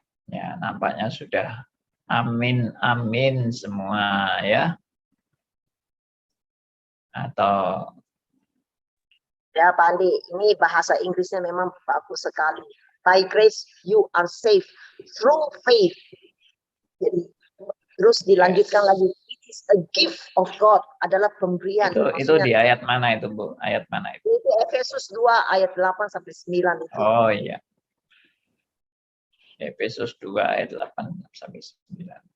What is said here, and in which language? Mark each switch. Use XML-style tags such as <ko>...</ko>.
<id>Ya, nampaknya sudah amin amin semua ya. Atau ya Pak Andi, ini bahasa Inggrisnya memang bagus sekali.</id> <en>By grace you are saved through faith.</en> <id>Jadi terus dilanjutkan lagi.</id> <en>It is a gift of God,</en> <id>adalah pemberian. itu di ayat mana itu, Bu? Ayat mana itu? Itu Efesus 2 ayat 8 sampai 9 itu. Oh iya. Efesus 2 ayat 8 sampai 9.</id>